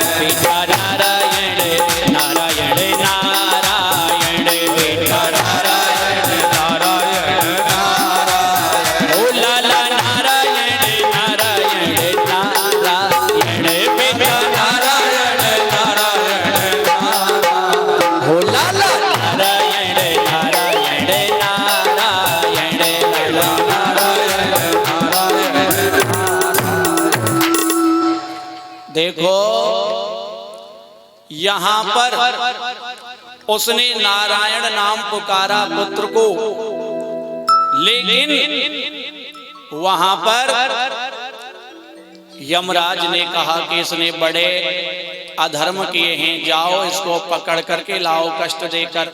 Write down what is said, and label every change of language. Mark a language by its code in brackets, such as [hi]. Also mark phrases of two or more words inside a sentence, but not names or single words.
[hi] बेटा नारायण नारायण नारायण, बेटा नारायण नारायण नारायण, ओ लाला नारायण नारायण नारायण, बेटा नारायण नारायण नारायण, ओ लाला नारायण नारायण नारायण, लाला नारायण नारायण। देखो यहाँ पर उसने नारायण नाम पुकारा पुत्र को, लेकिन वहां पर यमराज ने कहा कि इसने बड़े अधर्म किए हैं, जाओ इसको पकड़ करके लाओ कष्ट देकर।